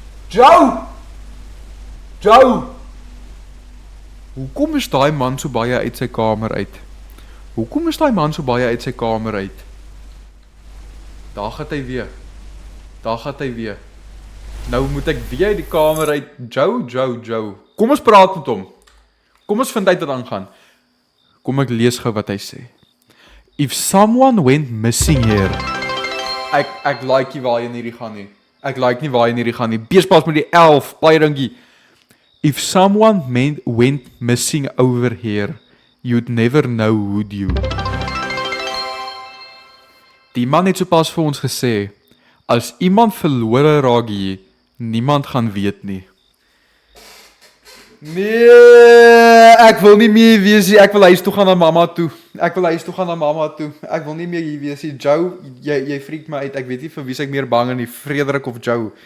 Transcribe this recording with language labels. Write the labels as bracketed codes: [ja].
[af] Joe! Hoekom is daai man so baie uit sy kamer uit? Daar gaan hy weer. Nou moet ek weer uit die kamer uit. Joe. Kom ons praat met hom. Kom ons vind uit wat aangaan. Kom ek lees gou wat hy sê. [en] If someone went missing here. [af] Ek like nie waar jy hierdie gaan nie. Beespas met die 11, baie dankie. [en] If someone went missing over here, you'd never know, would you? [af] Die man het sopas vir ons gesê, as iemand verlore raak hier, niemand gaan weet nie. Nee, Ek wil nie meer hier wees nie, ek wil huis toe gaan na mamma toe. Ek wil huis toe gaan na mamma toe. Ek wil nie meer hier wees nie. Joe, jy freak my uit. Ek weet nie vir wie ek meer bang is nie, Frederik of Joe.